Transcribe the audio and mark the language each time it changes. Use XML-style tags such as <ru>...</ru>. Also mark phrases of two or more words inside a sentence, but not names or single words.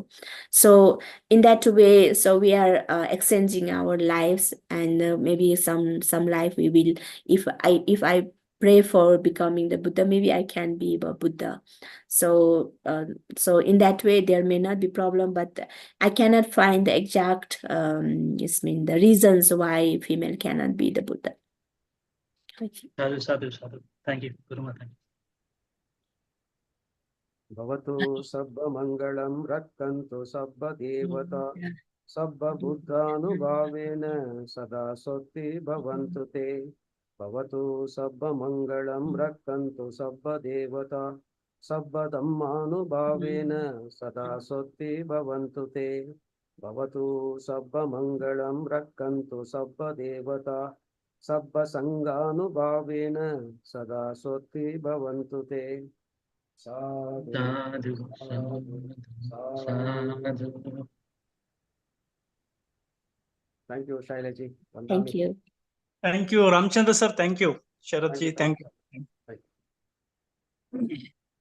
<en>So in that way, so we are exchanging our lives, and maybe some life we will, if I pray for becoming the Buddha, maybe I can be a Buddha. So so in that way there may not be problem, but I cannot find the exact the reasons why female cannot be the Buddha.</en> <pi>Sadhu, sadhu, sadhu.</pi> <en>Thank you, Guru Mata.</en> <pi>Bhavatu sabba mangalam rakkantu sabba devata sabba buddhanubhavena sada sotti bhavantu te. Bhavatu sabba mangalam rakkantu sabba devata sabba dhammanubhavena sada sotti bhavantu te. Bhavatu sabba mangalam rakkantu sabba devata sabba sanganubhavena sada sotti bhavantu te. Sadhu, Sadhu, sadhu, sadhu, sadhu. sadhu.</pi> <en>Thank you, Shailaji. Thank you. Thank you, Ramchandra sir. Thank you. Sharatji, thank you. Thank you.</en>